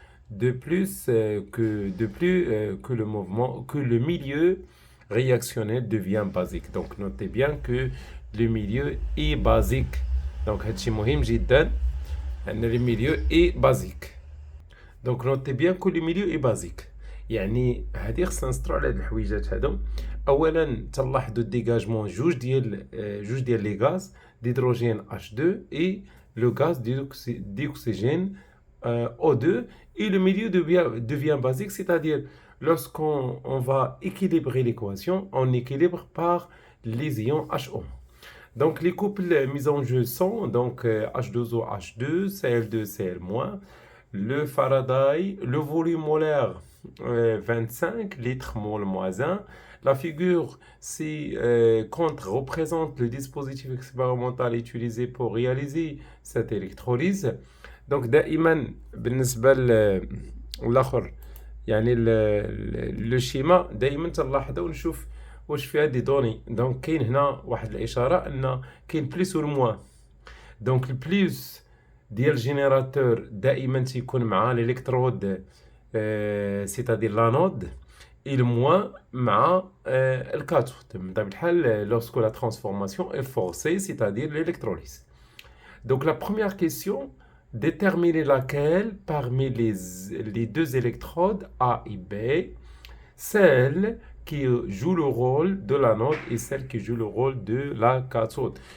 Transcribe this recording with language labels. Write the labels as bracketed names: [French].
[French] De plus que le milieu réactionnel devient basique. Donc notez bien que le milieu est basique. [Arabic] Donc هادشي مهم جدا أن [French] le milieu est basique. Donc notez bien que le milieu est basique. [Arabic] يعني هادي خصنا نسطرو على هاد الحويجات هادو. اولا تلاحظوا الديغاجمون جوج ديال لي غاز [French] d'hydrogène H2 et le gaz d'oxygène O2, et le milieu devient basique, c'est-à-dire lorsqu'on va équilibrer l'équation, on équilibre par les ions HO. Donc les couples mis en jeu sont donc H2O H2, Cl2 Cl-, le Faraday, le volume molaire 25 litres mol moins 1. La figure contre représente le dispositif expérimental utilisé pour réaliser cette électrolyse. [Arabic] Donc دائما بالنسبة للآخر يعني لو شيما دائما تلاحظوا ونشوف واش فيها دي دوني. دونك كاين هنا واحد الإشارة أن كاين بليس والموان. دونك البليس ديال الجينيراتور دائما تيكون مع الإلكترود [French] c'est-à-dire l'anode, et le moins [Arabic] مع الكاثود. بطبيعة الحال [French] lorsque la transformation est forcée, c'est-à-dire l'électrolyse. Donc la première question, déterminer laquelle parmi les deux électrodes A et B, celle qui joue le rôle de l'anode et celle qui joue le rôle de la cathode.